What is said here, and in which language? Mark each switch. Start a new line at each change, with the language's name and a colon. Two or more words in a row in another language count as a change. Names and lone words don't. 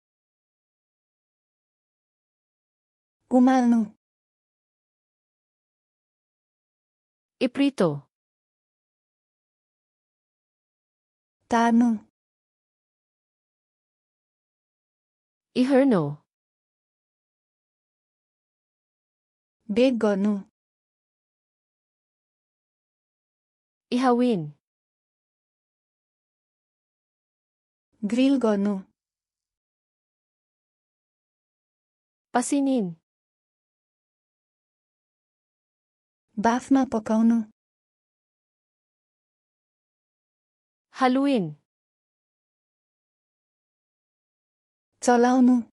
Nepali: उमाल्नु।
Filipino: Iprito.
Nepali: तार्नु।
Filipino: Iherno.
Nepali: बेक गर्नु।
Filipino: Ihawin.
Nepali: ग्रिल गर्नु।
Filipino: Pasinin.
Nepali: बाफमा पकाउनु।
Filipino: Haluin.
Nepali: चलाउनु।